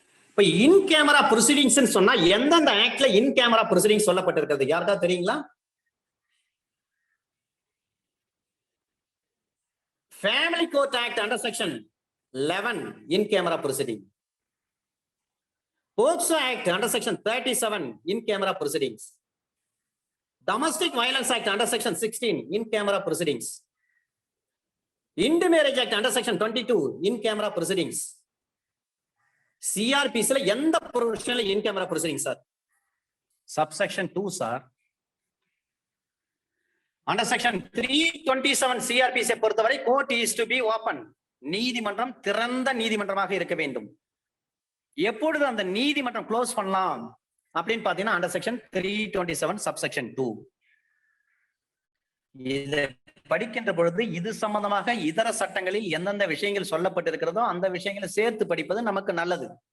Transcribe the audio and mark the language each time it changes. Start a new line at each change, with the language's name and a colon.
Tamil: இப்ப இன் camera proceedings சொன்னா எந்தெந்த ஆக்ட்ல இன் கேமரா ப்ரொசீடிங்ஸ் சொல்லப்பட்டிருக்கிறது யாருக்கா தெரியுங்களா?
English: Family court act under section 11 in camera proceeding. POCSO Act under section 37 in camera proceedings. Domestic Violence Act under section 16 in camera proceedings. Intermarriage Act under section 22 in camera proceedings. CRPC la
Tamil: எந்த
English: provision in camera proceedings sir? Subsection 2 sir. Under section 327 CRPC
Tamil: பொறுத்தவரை
English: court is to be open.
Tamil: நீதிமன்றம் திறந்த நீதிமன்றமாக இருக்க வேண்டும். எப்பொழுது அந்த நீதிமன்றம் close பண்ணலாம் அப்படின்னு பாத்தீங்கன்னா
English: Under section 327 subsection 2.
Tamil: இதை படிக்கின்ற பொழுது இது சம்பந்தமாக இதர சட்டங்களில் எந்தெந்த விஷயங்கள் சொல்லப்பட்டிருக்கிறதோ அந்த விஷயங்களை சேர்த்து படிப்பது நமக்கு நல்லது.